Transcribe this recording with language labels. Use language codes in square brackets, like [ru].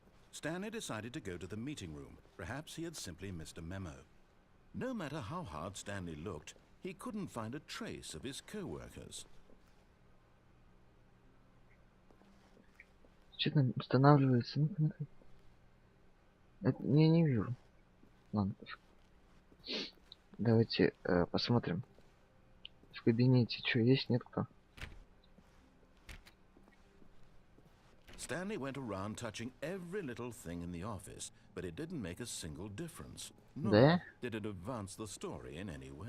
[en] Stanley decided to go to the meeting room. Perhaps he had simply missed a memo. No matter how hard Stanley looked, he couldn't find a trace of his co-workers. [ru] Что там устанавливается? Ну-ка. Это я не вижу. Ладно. Давайте посмотрим. В кабинете что есть, нет кто? [en] Stanley went around touching every little thing in the office, but it didn't make a single difference. Nor did it advance the story in any way.